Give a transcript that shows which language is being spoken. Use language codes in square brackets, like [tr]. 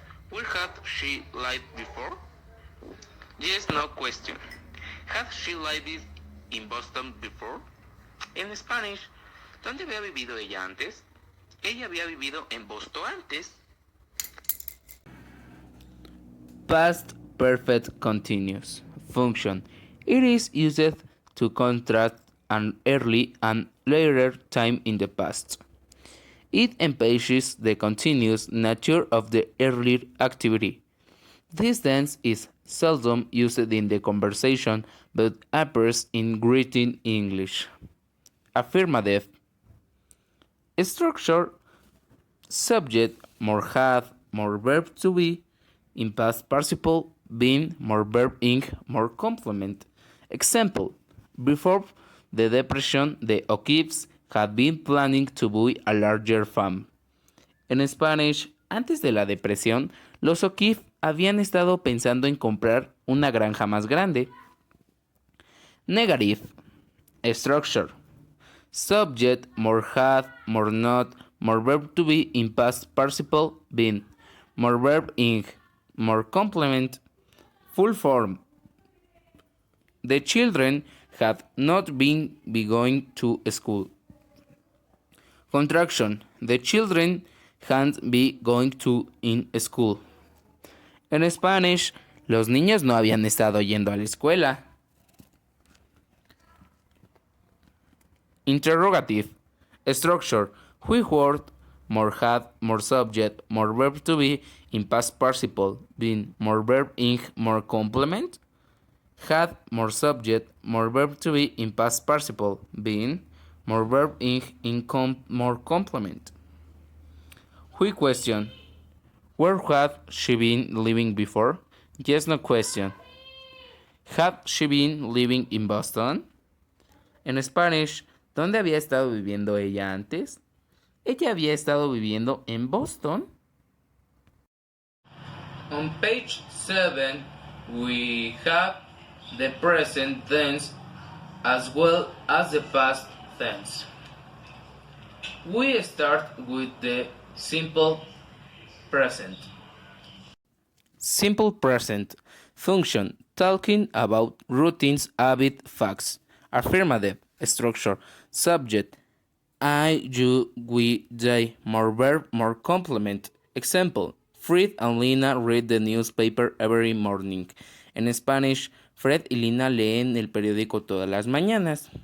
[en] Where had she lived before? Yes, no question. Had she lived in Boston before? [es] En Spanish, ¿dónde había vivido ella antes? Ella había vivido en Boston antes. [en] Past perfect continuous. Function. It is used to contrast an early and later time in the past. It emphasizes the continuous nature of the earlier activity. This tense is seldom used in the conversation but appears in written English. Affirmative. Structure. Subject, more had, more verb to be, in past participle, been, more verb ing, more complement. Example, before the Depression, the O'Keeffes had been planning to buy a larger farm. [es] En Spanish, antes de la depresión, los O'Keeffe habían estado pensando en comprar una granja más grande. [en] Negative. Structure. Subject, more had, more not, more verb to be in past participle, been, more verb ing, more complement. Full form. The children had not been going to school. Contraction. The children had been going to in school. [es] En Spanish, los niños no habían estado yendo a la escuela. [en] Interrogative. Structure. Which word, more had, more subject, more verb to be in past participle, being more verb in, more complement? Had, more subject, more verb to be in past participle, being more verb in more complement. Which question. Where had she been living before? Yes, no question. Had she been living in Boston? [es] En Spanish, ¿dónde había estado viviendo ella antes? Ella había estado viviendo en Boston. [en] On page 7, we have the present tense as well as the past tense. We start with the simple present. Simple present. Function. Talking about routines, habit, facts. Affirmative. Structure. Subject. I, you, we, they. More verb, more complement. Example. Fred and Lina read the newspaper every morning. [es] En Spanish, Fred y Lina leen el periódico todas las mañanas.